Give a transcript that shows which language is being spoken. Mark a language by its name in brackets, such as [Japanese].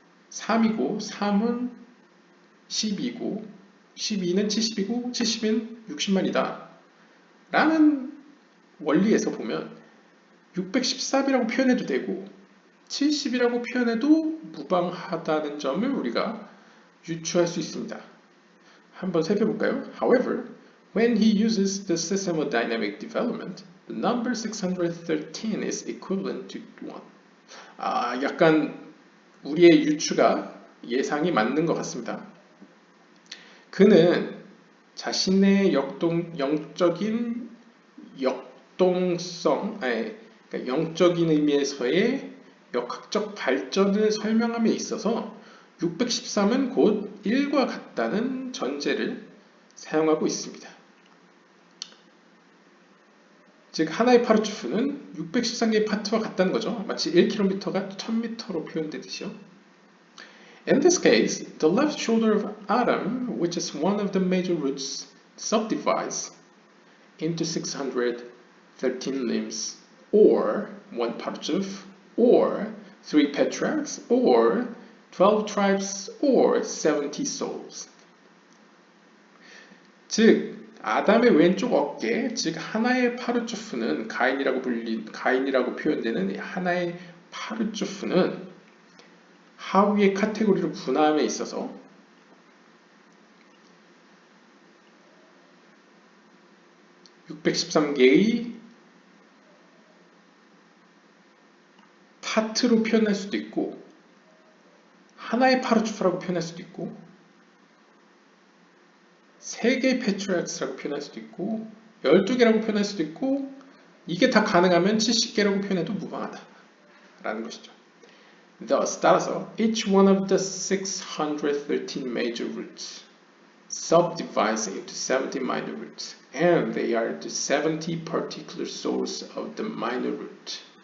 [Korean] 3이고 3은 10이고 12는 70이고 70은 60만이다 라는 원리에서 보면 613이라고 표현해도 되고 70이라고 표현해도 무방하다는 점을 우리가 유추할 수 있습니다. 한번 살펴볼까요? [English] However, when he uses the system of dynamic development, the number 613 is equivalent to 1. [Korean] 약간 우리의 유추가 예상이 맞는 것 같습니다. 그는 자신의 영적인 역동성, 그러니까 영적인 의미에서의 역학적 발전을 설명함에 있어서 613은 곧 1과 같다는 전제를 사용하고 있습니다. 즉 하나의 파르투프는 613개의 파트와 같다는 거죠. 마치 1km가 1000m로 표현되듯이요. [English] In this case, the left shoulder of Adam, which is one of the major roots, subdivides into 613 limbs, or one partuf, or 3 patriarchs, or 12 tribes, or 70 souls. [Korean] 즉 아담의 왼쪽 어깨, 즉 하나의 파르투프는 가인이라고 표현되는 하나의 파르투프는 하위의 카테고리로 분화함에 있어서 (613개의) 파트로 표현할 수도 있고 하나의 파르투프라고 표현할 수도 있고 3개의 패트리악스라고 표현할 수도 있고 12개라고 표현할 수도 있고 이게 다 가능하면 70개라고 표현해도 무방하다 라는 것이죠. [English] Thus, [Korean] 따라서 [English] each one of the 613 major roots subdivides into 70 minor roots and they are the 70 particular souls of the minor root.